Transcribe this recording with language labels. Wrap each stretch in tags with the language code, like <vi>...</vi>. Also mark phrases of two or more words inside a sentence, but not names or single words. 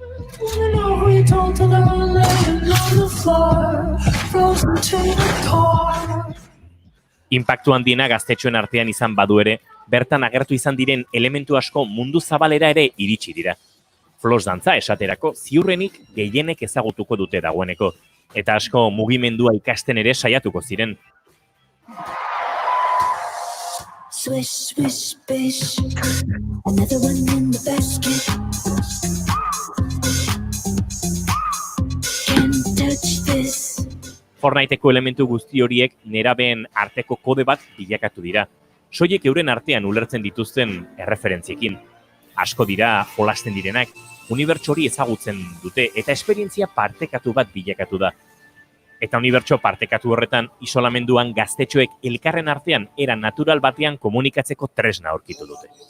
<eu>Inpaktu handiena gaztetxoen artean izan badu ere, bertan agertu izan diren elementu asko mundu zabalera ere iritsi dira. Flos dantza esaterako ziurrenik gehienek ezagutuko dute dagoeneko, eta asko mugimendua ikasten ere saiatuko ziren.</eu> <en>Swish, swish, bish, another one in the basket. Can't touch this.</en> <eu>Fortniteko elementu guzti horiek nerabeen arteko kode bat bilakatu dira. Soiek euren artean ulertzen dituzten erreferentziekin. Asko dira jolasten direnak, unibertso hori ezagutzen dute eta esperientzia partekatu bat bilakatu da. Eta unibertso partekatu horretan isolamenduan gaztetxoek elkarren artean era natural batean komunikatzeko tresna aurkitu dute.</eu>